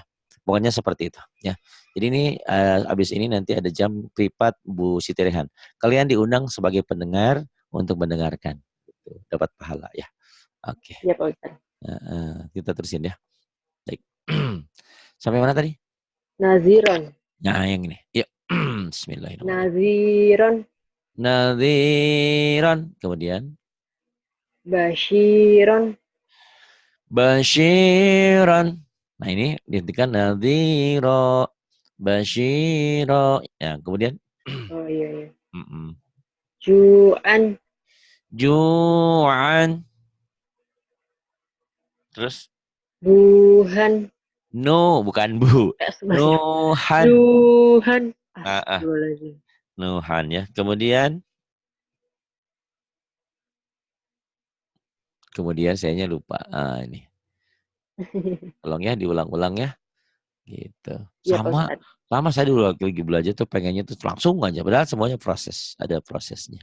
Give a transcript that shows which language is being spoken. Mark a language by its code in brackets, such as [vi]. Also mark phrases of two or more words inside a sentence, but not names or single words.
[id] Pokoknya seperti itu ya. Jadi ini abis ini nanti ada jam privat Bu Siti Rehan. Kalian diundang sebagai pendengar untuk mendengarkan. Gitu. Dapat pahala ya. Oke. Iya Pak Ustadz. Kita terusin ya. Baik. Sampai mana tadi? Naziron. Nah, yang ini. Yuk. Bismillahirrahmanirrahim. Naziron. Nadhiran. Kemudian. Bashiron. Basyiran. Nah, ini dihentikan. Nadhiro. Basyiro. Ya, kemudian. Oh iya iya. Mm-mm. Ju'an. Ju'an. Terus. Buhan. No, bukan bu. Nuhan. Duhan. Ah, ah. Astagfirullahaladzim. Nuhan ya. Kemudian. Kemudian sayanya lupa. Ini. Tolong ya, diulang-ulang ya. Gitu. Iya Pak Sama Ustadz. sama saya dulu lagi belajar tuh pengennya tuh langsung aja. Padahal semuanya proses, ada prosesnya.